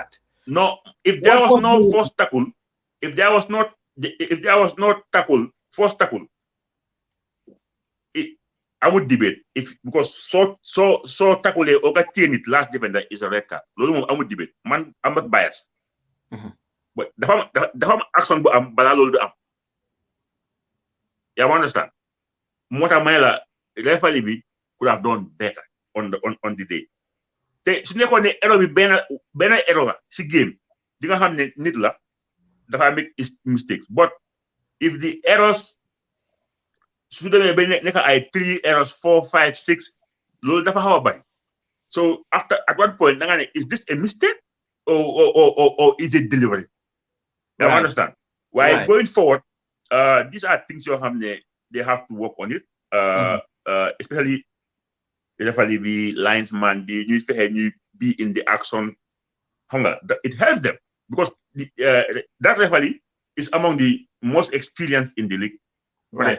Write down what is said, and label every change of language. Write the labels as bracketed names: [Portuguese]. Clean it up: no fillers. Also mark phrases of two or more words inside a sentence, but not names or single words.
[English] No, if there was no first tackle, if there was not tackle, first tackle, I would debate because so tackle or it last defender is a red card. I would debate. Man, I'm not biased. Mm-hmm. But the action am. You understand? Mota Maila referee could have done better on the day. [Wolof] Su nekkoon ne error bi benn error la si game di nga xam ne nit la dafa [English] make mistakes. But if the errors [Wolof] su demee ba nekk ay 3 errors 4 5 6 loolu dafa xaw a bari. [English] So at one point [Wolof] da nga ne [English] is this a mistake or is it delivery? You understand? While going forward, these are things [Wolof] yoo xam ne [English] they have to work on it, especially the referee, the linesman, the new be in the action. It helps them because that referee is among the most experienced in the league. Right.